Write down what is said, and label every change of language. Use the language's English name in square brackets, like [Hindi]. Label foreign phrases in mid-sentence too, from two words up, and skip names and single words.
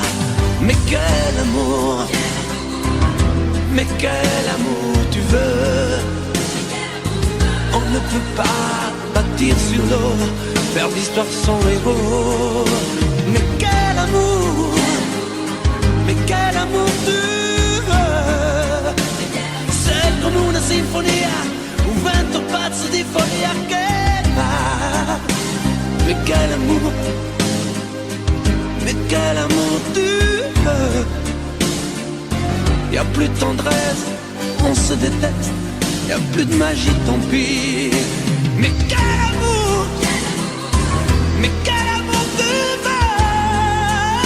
[French] Mais quel amour, mais quel amour tu veux. On ne peut pas bâtir sur l'eau, faire l'histoire sans héros. Mais quel amour, mais quel amour tu veux. [Italian] C'est come una sinfonia, un vento pazzo di follia che va. [French] Mais quel amour, mais quel amour tu veux. Y'a plus de tendresse, on se déteste. Y'a plus de magie, tant pis. Mais quel amour, mais quel amour tu veux.